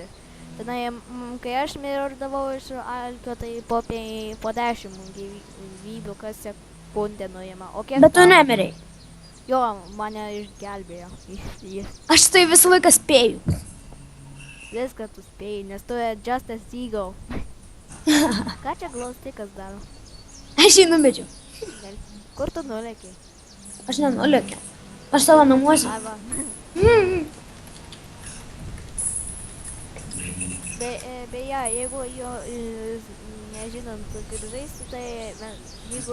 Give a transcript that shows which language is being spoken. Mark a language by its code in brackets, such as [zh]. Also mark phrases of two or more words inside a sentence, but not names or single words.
[lt] Tenai, kai aš mirdavau iš alkio, tai po 10 gyvybių kas sekundę nuima. Bet tu nemirei. Jo, mane išgelbėjo. Aš tai visą laiką spėju. Viską tu spėjai, nes tu esi [en] just a seagull. [lt] Ką čia glaustikas daro? Aš jį numečiau. Kur tu nulėkiai? Aš nenulėkiau. Aš savo namuose. Ai va. Beje, jeigu jo nežinant kaip žaisti, tai jeigu...